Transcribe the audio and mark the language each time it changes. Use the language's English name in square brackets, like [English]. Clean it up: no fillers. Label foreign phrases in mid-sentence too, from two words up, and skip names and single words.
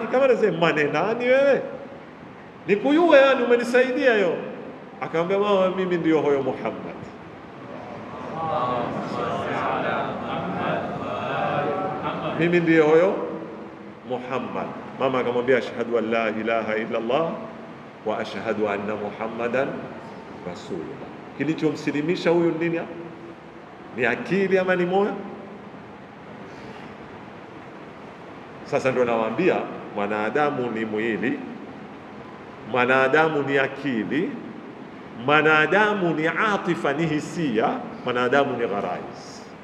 [Swahili] Kama anasema mane nani wewe, nikuyue, yani umenisaidia hiyo. Akamwambia mama, mimi ndio huyo Muhammad. Mimi ndio huyo Muhammad. Mama akamwambia [Arabic] أشهد أن لا إله إلا الله وأشهد أن محمدا رسول الله. [Swahili] Kilichomsilimisha huyu nini? Ni akili ama ni moyo? Sasa ndio nawaambia, mwanadamu ni mwili, mwanadamu ni akili, mwanadamu ni atifa, ni hisia, mwanadamu ni gharais.